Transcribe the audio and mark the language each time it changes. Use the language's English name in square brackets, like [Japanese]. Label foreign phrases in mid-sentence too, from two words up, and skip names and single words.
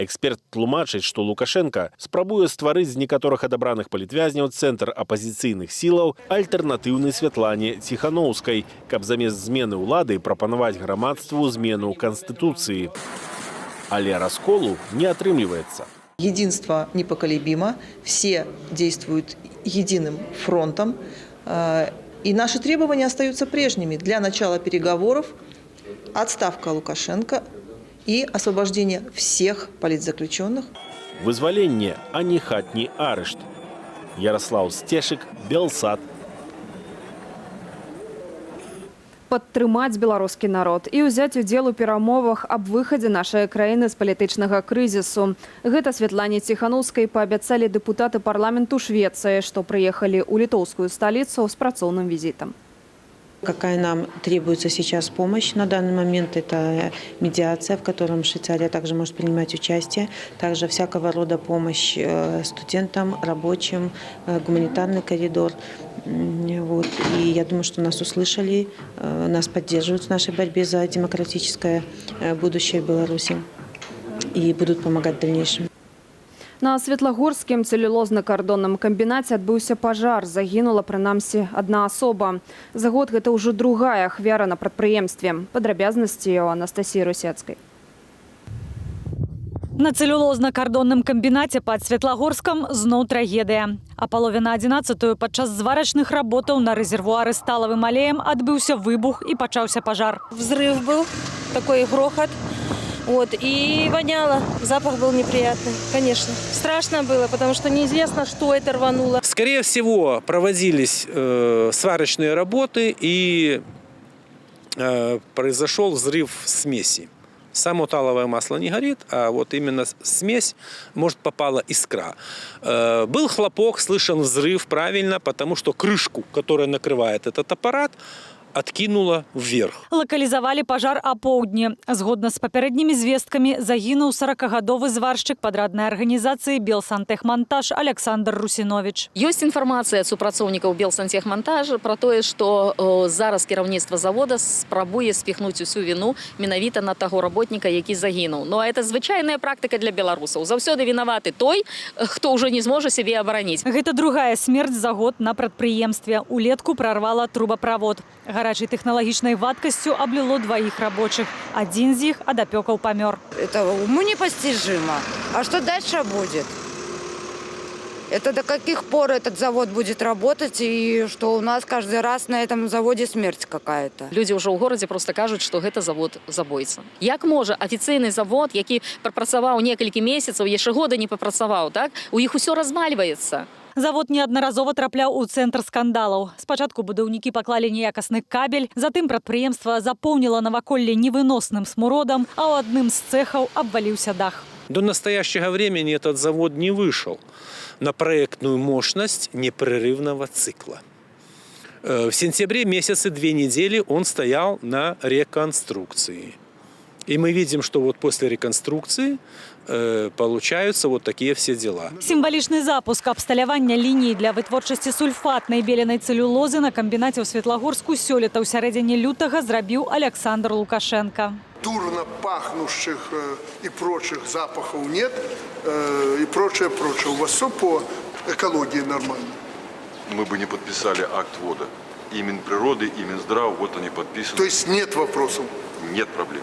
[Belarusian] Эксперт тлумачыць, што Лукашенко спрабуе стварыць з некаторых адабраных палітвязняў цэнтр апазіцыйных сілаў альтэрнатыўны Святлане Ціхановскай, каб замест змены ўлады прапанаваць грамадству змену Канстытуцыі. Але расколу не атрымліваецца. [Russian] Единство непоколебимо, все действуют единым фронтом, и наши требования остаются прежними. Для начала переговоров отставка Лукашенко и освобождение всех политзаключенных. [Belarusian] Вызваленне, а не хатні арышт. Ярослав Стешик, Белсат. Падтрымаць беларускі народ і ўзяць удзел у перамовах аб выхадзе нашай краіны з палітычнага крызісу. Гэта Святлане Ціхановскай паабяцалі дэпутаты парламенту Швецыі, што прыехалі ў літоўскую сталіцу з працоўным візітам. [Russian] Какая нам требуется сейчас помощь на данный момент, это медиация, в котором Швейцария также может принимать участие, также всякого рода помощь студентам, рабочим, гуманитарный коридор. Вот. И я думаю, что нас услышали, нас поддерживают в нашей борьбе за демократическое будущее Беларуси и будут помогать в дальнейшем. [Belarusian] На Светлагорскім целлюлозна-кардонным камбінаце адбыўся пажар. Загінула прынамсі адна асоба. За год гэта ўжо другая ахвяра на прадпрыемстве. Падрабязнасці у Анастасіі Русецкай. На целлюлозна-кардонным камбінаце пад Светлагорскам зноў трагедыя. А палове на 11-ю падчас зварачных работаў на рэзервуары сталавым алеем адбыўся выбух і пачаўся пажар. [Russian] Взрыв был, такой грохот. Вот, и воняло, запах был неприятный, конечно. Страшно было, потому что неизвестно, что это рвануло. Скорее всего, проводились сварочные работы и произошел взрыв смеси. Само таловое масло не горит, а вот именно смесь, может, попала искра. Был хлопок, слышен взрыв, правильно, потому что крышку, которая накрывает этот аппарат, откинула вверх. [Belarusian] Лакалізавалі пажар апоўдні. Згодна з папярэднімі звесткамі загінуў 40-гадовы зваршчык падраднай арганізацыі «Белсантехмонтаж» Александр Русинович. Ёсць інфармацыя ад супрацоўнікаў «Белсантехмонтаж» про тое, што зараз кіраўніцтва завода спрабуе спіхнуць усю віну менавіта на таго работніка, які загінуў. [Russian] Ну а это [Belarusian] звычайная практыка для беларусаў. Заўсёды вінаваты той, хто ўжо не зможа сябе абараніць. Гэта другая смерць за год на прадпрыемстве. Улетку прарвала трубаправод. Гарачай тэхналагічнай вадкасцю абліло [Russian] двоих рабочих. [Belarusian] Один з іх ад апёкаў памёр. [Russian] Это уму непостижимо. А что дальше будет? Это до каких пор этот завод будет работать, и что у нас каждый раз на этом заводе смерть какая-то? [Belarusian] Людзі ўжо ў горадзе просто кажуць, што гэта завод забойца. Як можа афіцыйны завод, які прапрацаваў некалькі месяцаў, яшчэ года не папрацаваў, так? У іх усё развальваецца. Завод неаднаразова трапляў у цэнтр скандалаў. Спачатку будаўнікі паклалі неякасны кабель, затым прадпрыемства запоўніла наваколле невыносным смуродам, а ў адным з цэхаў абваліўся дах. [Russian] До настоящего времени этот завод не вышел на проектную мощность непрерывного цикла. В сентябре месяце 2 недели он стоял на реконструкции. И мы видим, что вот после реконструкции получаются вот такие все дела. [Belarusian] Сімвалічны запуск абсталявання ліній для вытворчасці сульфатнай беленай цэлюлозы на камбінаце ў Светлагорску сёлета ў сярэдзіне лютага зрабіў Александр Лукашенко. [Russian] Дурно пахнущих и прочих запахов нет, и прочее. У вас все по экологии нормально. Мы бы не подписали акт ввода. И Минприроды, и Минздрав, вот они подписаны. То есть нет вопросов? Нет проблем.